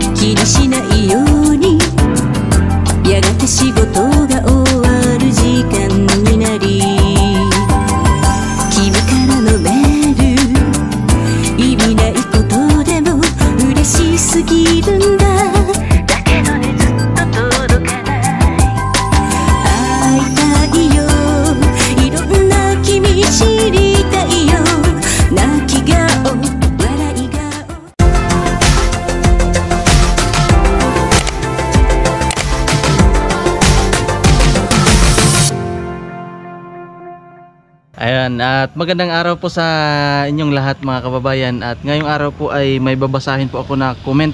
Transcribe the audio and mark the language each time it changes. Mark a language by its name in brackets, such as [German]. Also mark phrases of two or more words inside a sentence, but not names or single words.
[Japanese] 気にしないようにやがて仕事が終わる時間になり君からのメール意味ないことでも嬉しすぎるんだだけどねずっと届かない会いたいよいろんな君知りたいよ泣き顔笑い顔 [Filipino] Ayan, at magandang araw po sa inyong lahat mga kababayan. At ngayong araw po ay may babasahin po ako na comment.